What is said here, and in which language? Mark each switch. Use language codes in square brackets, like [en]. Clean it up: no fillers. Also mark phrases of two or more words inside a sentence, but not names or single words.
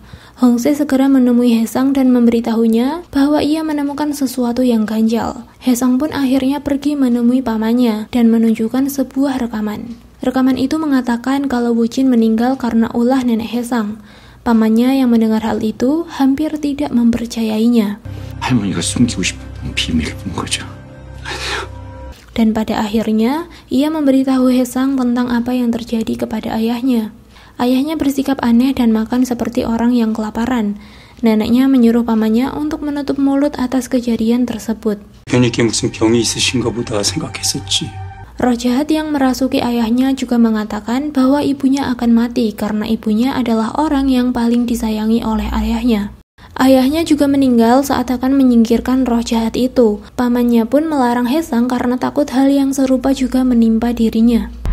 [id] Hongse segera menemui Haesang dan memberitahunya bahwa ia menemukan sesuatu yang ganjal. Haesang pun akhirnya pergi menemui pamannya dan menunjukkan sebuah rekaman. Rekaman itu mengatakan kalau Woo Jin meninggal karena ulah nenek Haesang. Pamannya yang mendengar hal itu hampir tidak mempercayainya. [ko] 할머니가 숨기고 싶은 비밀을 본 거죠. [id] Dan pada akhirnya, ia memberitahu Haesang tentang apa yang terjadi kepada ayahnya. Ayahnya bersikap aneh dan makan seperti orang yang kelaparan. Neneknya menyuruh pamannya untuk menutup mulut atas kejadian tersebut. [ko] 변이께 무슨 병이 있으신가 보다 생각했었지. [id] Roh jahat yang merasuki ayahnya juga mengatakan bahwa ibunya akan mati karena ibunya adalah orang yang paling disayangi oleh ayahnya. Ayahnya juga meninggal saat akan menyingkirkan roh jahat itu. Pamannya pun melarang Haesang karena takut hal yang serupa juga menimpa dirinya.